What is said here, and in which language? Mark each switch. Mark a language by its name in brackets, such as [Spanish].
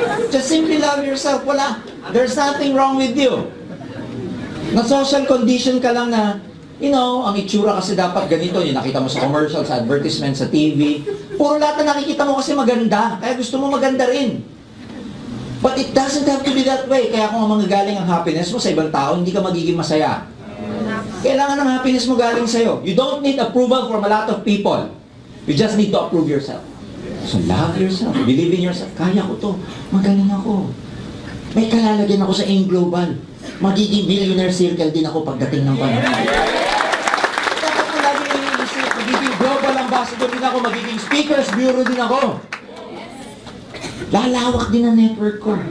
[English] Just simply love yourself. Wala. There's nothing wrong with you. [Filipino] Na social condition ka lang na, you know, ang itsura kasi dapat ganito. Yung nakita mo sa commercial, sa advertisement, sa TV. Puro lahat na nakikita mo kasi maganda. Kaya gusto mo maganda rin. [English] But it doesn't have to be that way. [Filipino] Kaya kung manggagaling ang happiness mo sa ibang tao, hindi ka magiging masaya. Kailangan ng happiness mo galing sa'yo. [English] You don't need approval from a lot of people. You just need to approve yourself. So love yourself. Believe in yourself. [Filipino] Kaya ko to. Magaling ako. May kalalagyan ako sa AIM Global. Magiging millionaire circle din ako pagdating ng panahon. Dapat mo lagi yung iisip. Magiging global ambassador din ako. Magiging speakers bureau din ako. Lalawak din ang network ko.